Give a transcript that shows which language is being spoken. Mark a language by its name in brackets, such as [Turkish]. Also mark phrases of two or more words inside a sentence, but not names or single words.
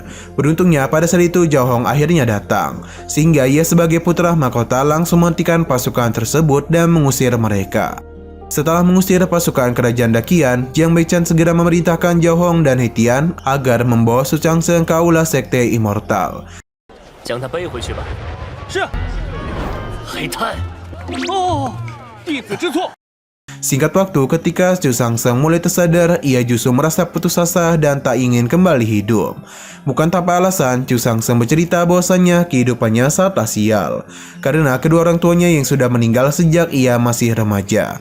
[Indonesian] Beruntungnya pada saat itu Zhao Hong akhirnya datang, sehingga ia sebagai putra mahkota langsung menghentikan pasukan tersebut dan mengusir mereka. Setelah mengusir pasukan kerajaan Daqian, Jiang Baichan segera memerintahkan Zhao Hong dan He Tian agar membawa Su Changsheng ke aula sekte immortal. [Chinese] 将他背回去吧。是。黑炭，哦，弟子知错。 [Indonesian] Singkat waktu, ketika Chu Changsheng mulai tersadar, ia justru merasa putus asa dan tak ingin kembali hidup. Bukan tanpa alasan, Chu Changsheng bercerita bahwasannya kehidupannya sangatlah sial, karena kedua orang tuanya yang sudah meninggal sejak ia masih remaja.